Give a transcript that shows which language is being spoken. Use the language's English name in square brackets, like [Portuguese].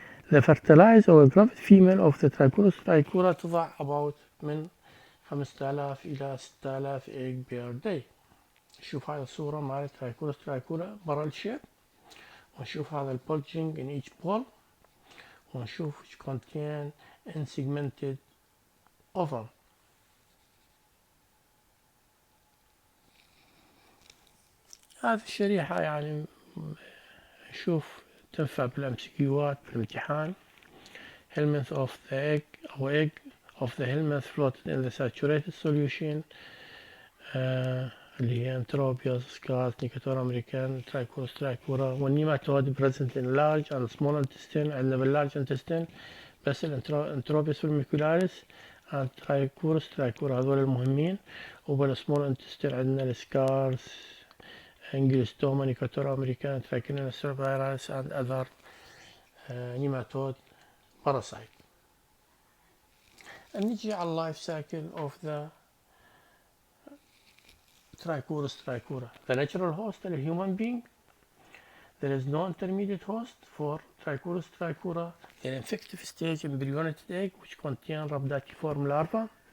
[English] The fertilized or gravid female of the Trichurus trichura [Arabic] تضع [English] about [Arabic] من 5000 إلى [English] 6000 egg per day. [Arabic] نشوف هاي الصورة مال [English] Trichurus trichura barrel shape، [Arabic] ونشوف هذا [English] bulging in each pole، [Arabic] ونشوف [English] which contain insegmented ovum. [Arabic] هذه الشريحة يعني نشوف تنفع بالامسكيوات بالامتحان. [English] helminth of the egg أو egg of the helminth floated in the saturated solution [Arabic] اللي هي [English] Enterobius سكاز Necator american Trichuris trichiura. والنيماتود present in large and small intestine. [Arabic] عندنا باللارج intestine بس الانتروبيوس والميكولاريس and ترايكورس ترايكورا هذول المهمين، وبالسمول intestine عندنا السكارس انجلستوما نيكاتور امريكان ترايكينيلا سيرفيراليس [English] and other nematode parasite. [Arabic] نجي على اللايف سايكل of the Trichurus trichura. [English] The natural host is a human being. There is no intermediate host for Trichurus trichura. The infective stage embryonic egg which contain rhabdatiform larva.